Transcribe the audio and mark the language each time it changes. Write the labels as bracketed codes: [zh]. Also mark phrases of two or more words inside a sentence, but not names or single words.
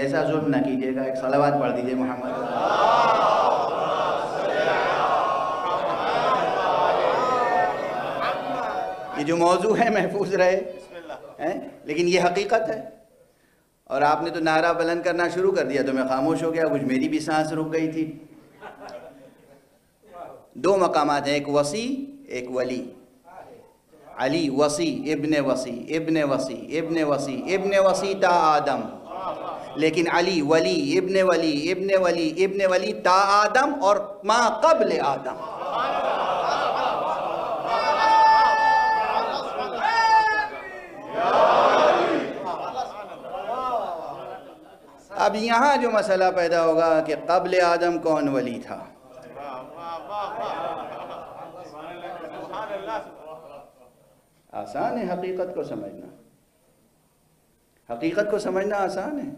[ur] ایسا ظلم نہ کیجیے گا، ایک صلوات پڑھ دیجئے محمد. یہ جو موضوع ہے محفوظ رہے، لیکن یہ حقیقت ہے. اور آپ نے تو نعرہ بلند کرنا شروع کر دیا تو میں خاموش ہو گیا، کچھ میری بھی سانس رک گئی تھی. دو مقامات ہیں، ایک وصی ایک ولی. علی وصی ابن وصی ابن وصی ابن وصی ابن وصی تا آدم، لیکن علی ولی ابن ولی ابن ولی ابن ولی تا آدم اور ما قبل آدم. اب یہاں جو مسئلہ پیدا ہوگا کہ قبل آدم کون ولی تھا؟ آسان ہے حقیقت کو سمجھنا، حقیقت کو سمجھنا آسان ہے.